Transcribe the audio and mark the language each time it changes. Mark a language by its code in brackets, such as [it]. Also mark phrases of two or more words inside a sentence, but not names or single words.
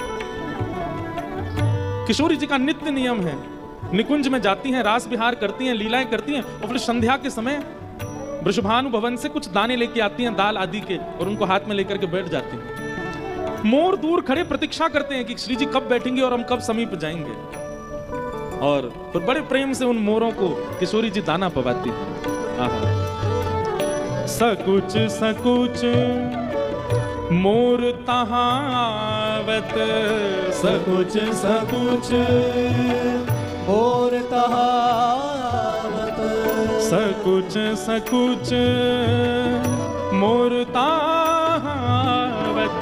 [hi] किशोरी जी का नित्य नियम है, निकुंज में जाती हैं, रास विहार करती हैं, लीलाएं करती हैं और फिर संध्या के समय वृषभानु भवन से कुछ दाने लेके आती हैं दाल आदि के और उनको हाथ में लेकर के बैठ जाती हैं। मोर दूर खड़े प्रतीक्षा करते हैं कि श्री जी कब बैठेंगे और हम कब समीप जाएंगे और फिर बड़े प्रेम से उन मोरों को किशोरी जी दाना पवाती हैं। [bra] सकुच सकुच मोर तहावत, सकुच सकुच मोर तहावत, सकुच सकुच मोर तहावत,